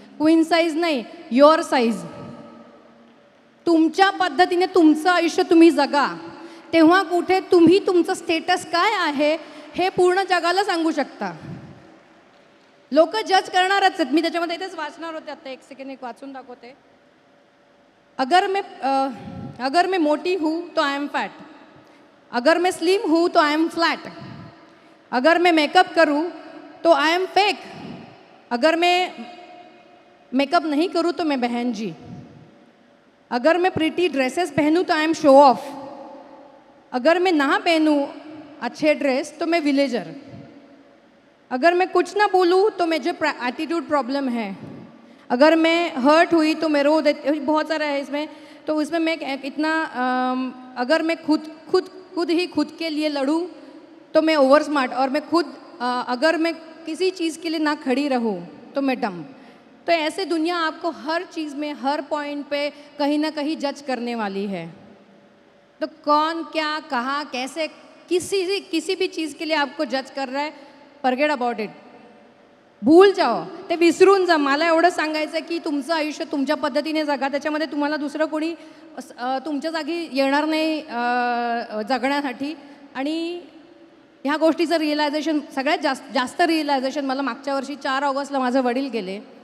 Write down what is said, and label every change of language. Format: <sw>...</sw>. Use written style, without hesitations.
<mr>Queen size नाही,</mr> <en>Your size.</en> <mr>तुमच्या पद्धतीने तुमचं आयुष्य तुम्ही जगा, तेव्हा कुठे तुम्ही तुमचं स्टेटस काय आहे हे पूर्ण जगाला सांगू शकता. लोक जज करणारच आहेत. मी त्याच्यामध्ये इथेच वाचणार होते आता, एक सेकंड एक वाचून दाखवते.</mr> <hi>अगर मैं मोटी हूँ तो</hi> <en>I am fat,</en> <hi>अगर मैं स्लिम हूँ तो</hi> <en>I am flat,</en> <hi>अगर मैं मेकअप करूँ तो</hi> <en>I am fake,</en> <hi>अगर मैं मेकअप नहीं करूँ तो मैं बहन जी, अगर मैं प्रिटी ड्रेसेस पहनूँ तो</hi> <en>I am show off,</en> <hi>अगर मैं ना पहनूँ अच्छे ड्रेस तो मैं विलेजर, अगर मैं कुछ ना बोलूँ तो मुझे एटीट्यूड प्रॉब्लम है, अगर मैं हर्ट हुई तो मैं रो देती. बहुत सारा है इसमें. तो इसमें मैं इतना अगर मैं खुद ही खुद के लिए लड़ूँ तो मैं ओवर स्मार्ट, और मैं अगर मैं किसी चीज़ के लिए ना खड़ी रहूँ तो मैं डम. तो ऐसे दुनिया आपको हर चीज़ में, हर पॉइंट पे कहीं ना कहीं जज करने वाली है. तो कौन क्या कहाँ कैसे किसी भी चीज़ के लिए आपको जज कर रहा है,</hi> <en>Forget about it.</en> <hi>भूल जाओ,</hi> <mr>ते विसरून जा. मला एवढं सांगायचं आहे की तुमचं आयुष्य तुमच्या पद्धतीने जगा. त्याच्यामध्ये तुम्हाला दुसरं कोणी तुमच्या जागी येणार नाही जगण्यासाठी. आणि ह्या गोष्टीचं रिअलायझेशन, सगळ्यात जास्त रिअलायझेशन मला मागच्या वर्षी 4 ऑगस्टला माझे वडील गेले.</mr>